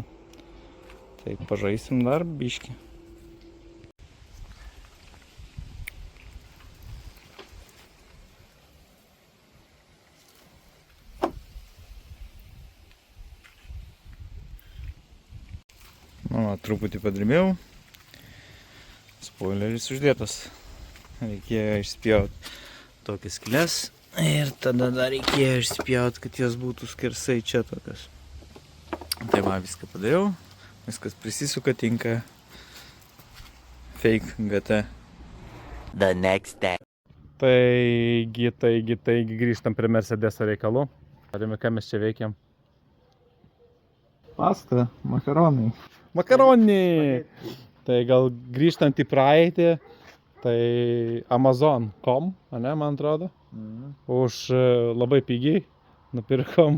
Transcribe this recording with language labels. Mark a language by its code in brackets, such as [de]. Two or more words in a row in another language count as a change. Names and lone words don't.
[lt] Tai pažaisim dar biškį. Truputį padrimėjau. Spoileris uždėtas. Reikėjo išspjauti tokias skylės ir tada dar reikėjo išspjauti, kad jos būtų skersai čia tokios. Tai va, viską padariau. Viskas prisisuka, tinka. [en] Fake GT. The next day. [lt] Taigi grįžtam prie Mercedeso reikalų. Arime, ką mes čia veikiam? Pasta, makaronai. Makaronai! Tai gal grįžtant į praeitį, tai Amazon.com, ane, man atrodo, už labai pigiai nupirkom.